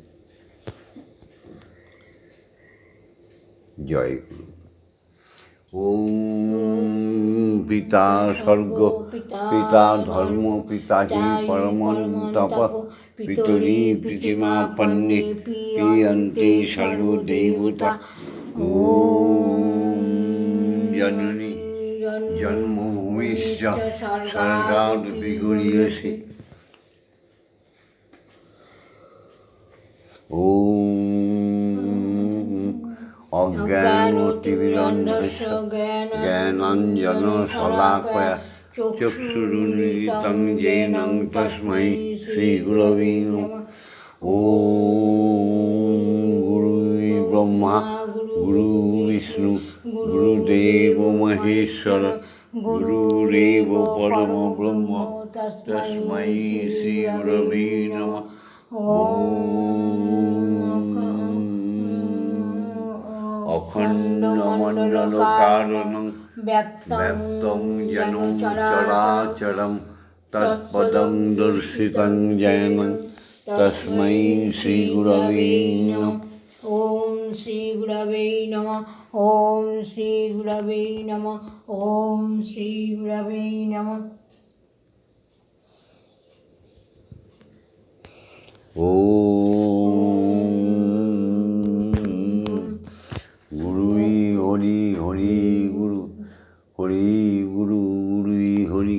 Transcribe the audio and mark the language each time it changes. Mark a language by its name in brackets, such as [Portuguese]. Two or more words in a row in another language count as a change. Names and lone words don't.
[Bangla] জয় গুরু। [Sanskrit] ওম পিতা স্বর্গ পিতা ধর্ম পিতা হি পরমন্তপ পিতরি প্রতিমা পন্নে প্রিয়ন্তে সর্বদেবতা। ওম জননী জন্মভূমিশ্চ স্বর্গাদপি গরীয়সী। অজ্ঞানতিমিরন্ধস্য জ্ঞানাঞ্জনশলাকয়া চক্ষুরুন্মিলিतं येन তস্मै শ্রীগুরবে নমঃ। ওম গুরুই ব্রহ্মা গুরু বিষ্ণু গুরুদেব মহেশ্বর গুরুরেব পরম ব্রহ্ম তস্मै শ্রীগুরবে নমঃ। অখণ্ডমণ্ডলকারণং ব্যক্তং যেন চরাচরম তৎপদং দর্শিতং যেন তস্मै শ্রীগুরবে নমঃ। ওম শ্রীগুরবে নমঃ। ওম শ্রীগুরবে নমঃ। ওম শ্রীগুরবে নমঃ। গুরুই হরি হরি গুরু হরি গুরু গুরুই হরি।